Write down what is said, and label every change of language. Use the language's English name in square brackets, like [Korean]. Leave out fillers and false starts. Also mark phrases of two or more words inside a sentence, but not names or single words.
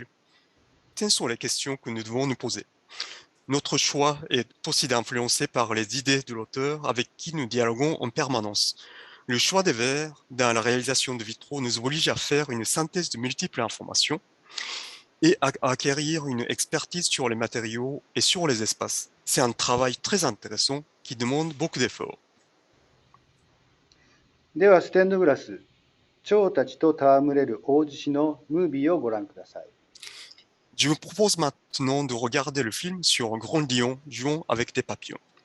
[French] Telles sont les questions que nous devons nous poser. Notre choix est aussi d'influencer par les idées de l'auteur avec qui nous dialoguons en permanence. Le choix des verres dans la réalisation de vitraux nous oblige à faire une synthèse de multiples informations et à acquérir une expertise sur les matériaux et sur les espaces. C'est un travail très intéressant qui demande beaucoup d'efforts. [Japanese] では、ステンドグラス、蝶たちと戯れる大獅子のムービーをご覧ください。 [French] Je vous propose maintenant de regarder le film sur un grand lion jouant avec des papillons.